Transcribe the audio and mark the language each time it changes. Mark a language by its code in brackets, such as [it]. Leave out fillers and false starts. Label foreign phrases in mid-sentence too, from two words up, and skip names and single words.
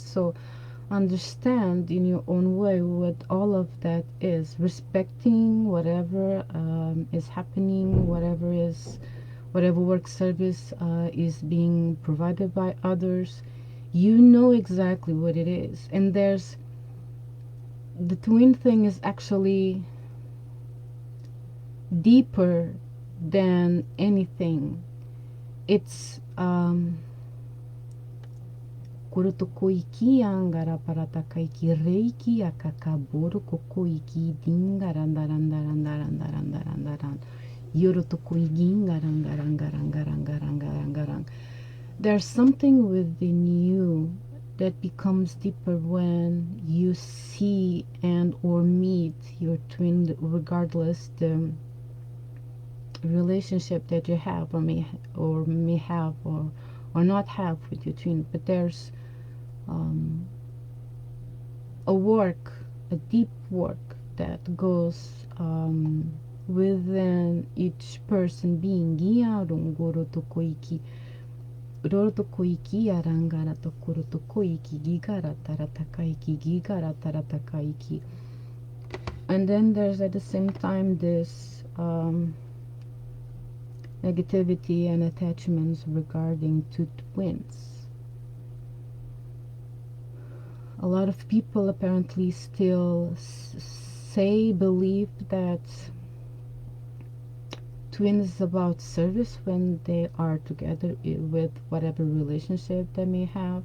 [en] So understand in your own way what all of that is, respecting whatever is happening, whatever work service is being provided by others. You know exactly what it is. And the twin thing is actually deeper than anything. It's kurutokoiki angara paratakaiki reiki akakaboro kokoiki dingarandarandarandarandarandarandaran yorotokoigingarangarangarangarangarangarangaran. There's something within you that becomes deeper when you see and or meet your twin, regardless the relationship that you have or may have or not have with your twin. But there's a deep work that goes within each person being. Rorotokoiki arangara tokorotokoiki gigara taratakaiki gigara taratakaiki. And then there's at the same time this negativity and attachments regarding to twins. A lot of people apparently still believe that twins is about service when they are together with whatever relationship they may have.